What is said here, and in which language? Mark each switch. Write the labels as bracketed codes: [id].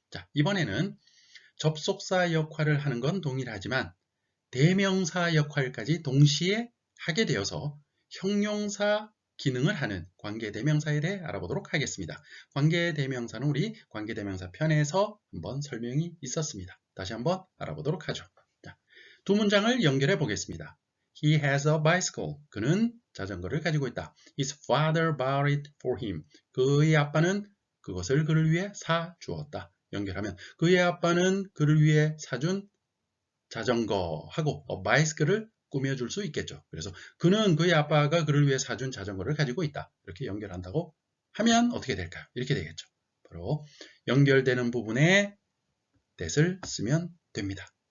[ko] 자, 이번에는 접속사 역할을 하는 건 동일하지만 대명사 역할까지 동시에 하게 되어서 형용사 기능을 하는 관계대명사에 대해 알아보도록 하겠습니다. 관계대명사는 우리 관계대명사 편에서 한번 설명이 있었습니다. 다시 한번 알아보도록 하죠. 자, 두 문장을 연결해 보겠습니다. [en] He has a bicycle. [ko] 그는 자전거를 가지고 있다. [en] His father bought it for him. [ko] 그의 아빠는 그것을 그를 위해 사주었다. 연결하면 그의 아빠는 그를 위해 사준 자전거하고 bicycle을 꾸며줄 수 있겠죠. 그래서 그의 아빠가 그를 위해 사준 자전거를 가지고 있다. 이렇게 연결한다고 하면 어떻게 될까요? 이렇게 되겠죠. 바로 연결되는 부분에 that을 쓰면 됩니다.